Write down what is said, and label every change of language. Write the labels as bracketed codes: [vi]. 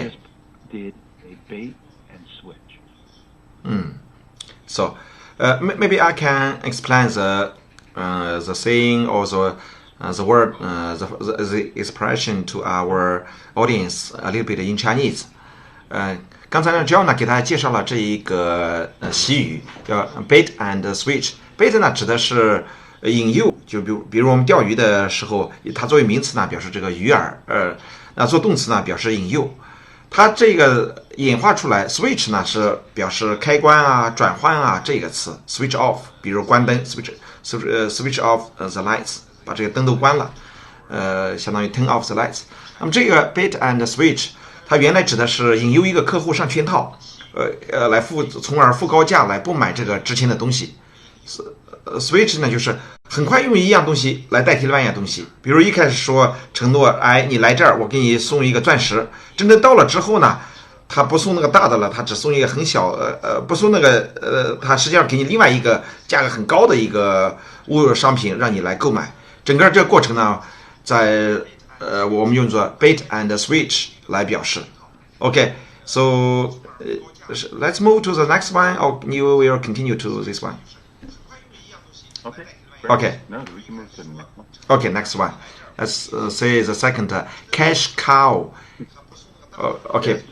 [en] I just did a bait and switch. So maybe I can explain the saying or the word the expression to our audience a little bit in Chinese. [zh] 刚才呢 John 呢给大家介绍了这一个习语叫 bait and switch。bait 呢指的是引诱，就比如我们钓鱼的时候，它作为名词呢表示这个鱼饵，那做动词呢表示引诱。它这个演化出来 switch 呢是表示开关啊、转换啊这个词 switch off， 比如关灯 [en] switch off the lights， [zh] 把这个灯都关了，相当于 [en] turn off the lights。 [zh] 那么这个 bait and switch， 它原来指的是引诱一个客户上圈套，来从而付高价来不买这个值钱的东西。 switch 呢就是很快用一样东西来代替另外一样东西，比如一开始说承诺，哎，你来这儿我给你送一个钻石，真正到了之后呢，他不送那个大的了，他只送一个很小，不送那个，他实际上给你另外一个价格很高的一个物商品让你来购买。整个这个过程呢，在我们用作 bait and switch 来表示。 [en] Okay, so let's move to the next one, or you will continue to this one. Okay. Okay. No, we can move to the next one. Okay, next one. Let's say the second, cash cow. Okay.